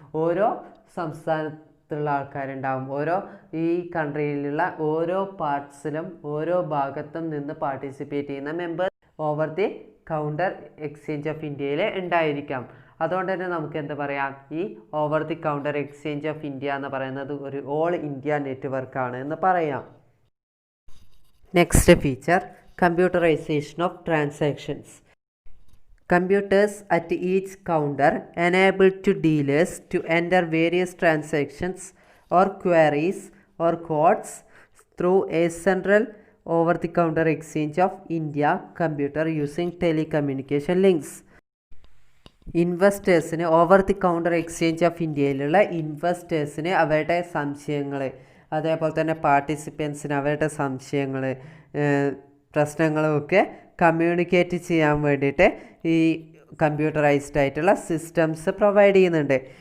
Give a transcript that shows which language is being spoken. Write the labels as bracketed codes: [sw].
[ml] ഓരോ സംസ്ഥാനത്തുള്ള ആൾക്കാരുണ്ടാവും. ഓരോ ഈ കൺട്രിയിലുള്ള ഓരോ പാർട്സിലും ഓരോ ഭാഗത്തും നിന്ന് പാർട്ടിസിപ്പേറ്റ് ചെയ്യുന്ന members over the counter exchange of ഇന്ത്യയിൽ ഉണ്ടായിരിക്കാം. അതുകൊണ്ട് തന്നെ നമുക്ക് എന്താ പറയാം, ഈ over the counter exchange of India എന്ന് പറയുന്നത് ഒരു ഓൾ ഇന്ത്യ നെറ്റ്വർക്കാണ് എന്ന് പറയാം. [en] Next feature, computerisation of transactions. Computers at each counter enable to dealers to enter various transactions or queries or codes through a central over-the-counter exchange of India computer using telecommunication links. [ml] ഇൻവെസ്റ്റേഴ്സിന് over the counter exchange of ഇന്ത്യയിലുള്ള ഇൻവെസ്റ്റേഴ്സിന് അവരുടെ സംശയങ്ങൾ, അതേപോലെ തന്നെ പാർട്ടിസിപ്പൻസിന് അവരുടെ സംശയങ്ങൾ, പ്രശ്നങ്ങളുമൊക്കെ communicate ചെയ്യാൻ വേണ്ടിയിട്ട് ഈ കമ്പ്യൂട്ടറൈസ്ഡ് ആയിട്ടുള്ള സിസ്റ്റംസ് പ്രൊവൈഡ് ചെയ്യുന്നുണ്ട്.